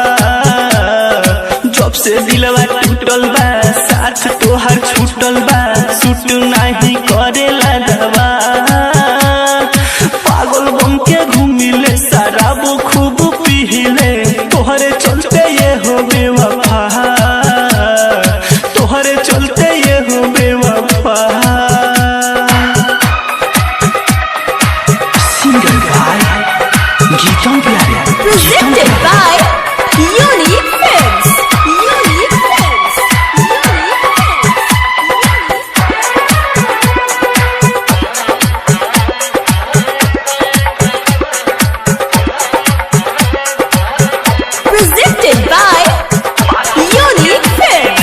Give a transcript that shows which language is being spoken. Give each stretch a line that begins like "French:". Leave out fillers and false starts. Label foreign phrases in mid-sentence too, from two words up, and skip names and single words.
Bhojpuri: जब से दिलवा टूटल बा साथ तोहर छूटल बा सूट नहीं करेला दवा पागल बन के घूमिले शराब खूब पीले तोहरे चलते ये हो बेवफा तोहरे चलते ये हो बेवफा
English: Presented by Unique Films. Unique Films. Presented by Unique Films.